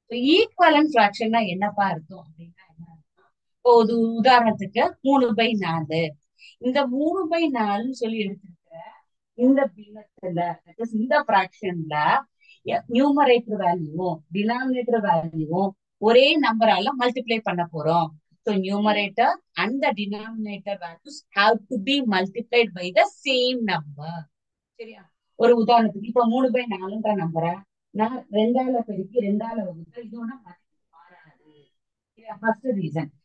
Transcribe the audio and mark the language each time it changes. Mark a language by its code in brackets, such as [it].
[ta] Equivalent ஃபிராக்ஷன்னா என்னப்பா இருக்கும் அப்படின்னா என்ன? இப்போ ஒரு உதாரணத்துக்கு 3/4. இந்த 3/4 சொல்லி எடுத்திருக்கிற இந்த பின்னத்துல இந்த பிராக்ஷன்ல நியூமரேட்டர் வேல்யூவும் டினாமினேட்டர் வேல்யூவும் ஒரே நம்பரால மல்டிப்ளை பண்ண போறோம். [en] So numerator and the denominator values have to be multiplied by the same number. [ta] சரியா? ஒரு உதாரணத்துக்கு இப்ப 3/4ன்ற நம்பரை நான் 2ஆல பெருக்கி 2ஆல வகுத்தா இதோட மதிப்பு மாறாது. First reason.